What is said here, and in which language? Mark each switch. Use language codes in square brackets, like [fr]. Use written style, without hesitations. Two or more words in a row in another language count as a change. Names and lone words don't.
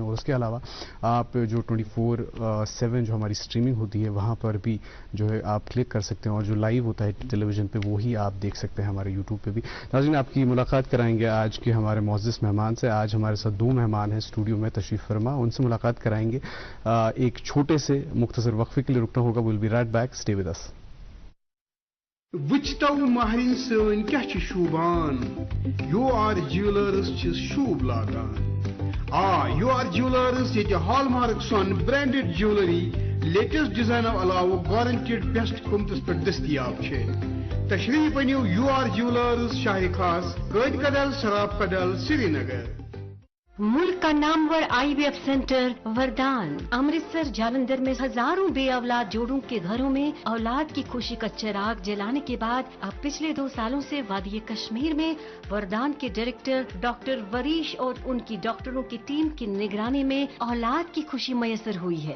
[hi] और उसके अलावा आप जो 24/7 जो हमारी स्ट्रीमिंग होती है वहाँ पर भी जो है आप क्लिक कर सकते हैं, और जो लाइव होता है टेलीविजन पे वो ही आप देख सकते हैं हमारे यूट्यूब पे भी। नाज़रीन, आपकी मुलाकात कराएंगे आज के हमारे मुअज़्ज़िज़ मेहमान से। आज हमारे साथ दो मेहमान हैं स्टूडियो में तशरीफ़ फरमा, उनसे मुलाकात कराएंगे। एक छोटे से मुख्तसर वक्फे के लिए रुकना होगा। [en] will be right back, stay with us. [ks] Wichtow Maharin Sun क्या छ शूबान, UR Jewelers छ शूब लागान। UR Jewelers ये हॉलमार्क सन [en] branded jewellery latest design [ks] अलावा [en] guaranteed best [ks] कीमतस पर दस्तयाब छे। तशरीफ अनियो UR Jewelers शाही खास गैद कदल शराब कदल श्रीनगर। [hi] मुल्क का नामवर IVF सेंटर वरदान अमृतसर जालंधर में हजारों बे औलाद जोड़ों के घरों में औलाद की खुशी का चिराग जलाने के बाद अब पिछले 2 सालों से वादी कश्मीर में वरदान के डायरेक्टर डॉक्टर वरीश और उनकी डॉक्टरों की टीम की निगरानी में औलाद की खुशी मयसर हुई है।